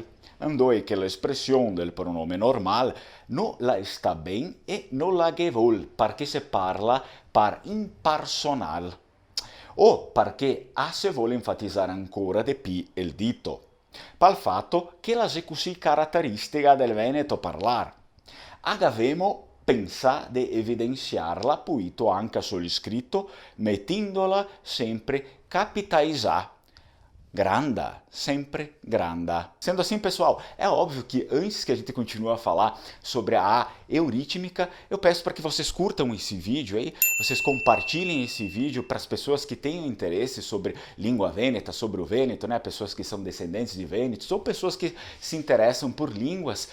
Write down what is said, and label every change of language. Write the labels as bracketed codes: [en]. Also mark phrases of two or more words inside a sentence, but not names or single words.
[vec] Andoi che l'espressione del pronome normal non la sta ben e non la che vuol, perché si parla par impersonal, o perché se vuole enfatizzare ancora di più il dito, pel fatto che la è così caratteristica del veneto parlare. Agavemo pensare di evidenziarla appunto anche sull'iscritto, mettendola sempre capitalizzata. Granda, sempre granda. [pt] Sendo assim, pessoal, é óbvio que antes que a gente continue a falar sobre a A eurítmica, eu peço para que vocês curtam esse vídeo aí, vocês compartilhem esse vídeo para as pessoas que tenham interesse sobre língua vêneta, sobre o vêneto, né? Pessoas que são descendentes de vênetos ou pessoas que se interessam por línguas.